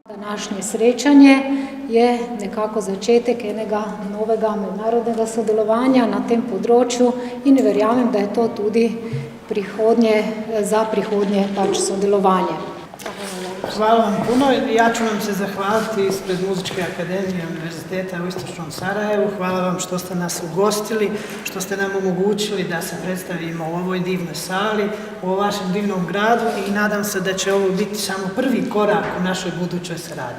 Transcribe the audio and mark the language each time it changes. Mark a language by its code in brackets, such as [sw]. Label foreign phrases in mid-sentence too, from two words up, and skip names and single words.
[sl] današnje srečanje je nekako začetek enega novega mednarodnega sodelovanja na tem področju in verjamem, da je to tudi za prihodnje sodelovanje. [sr] Hvala vam puno. Ja ću vam se zahvaliti ispred Muzičke akademije Univerziteta u Istočnom Sarajevu. Hvala vam što ste nas ugostili, što ste nam omogućili da se predstavimo u ovoj divnoj sali, u vašem divnom gradu i nadam se da će ovo biti samo prvi korak u našoj budućoj saradnji.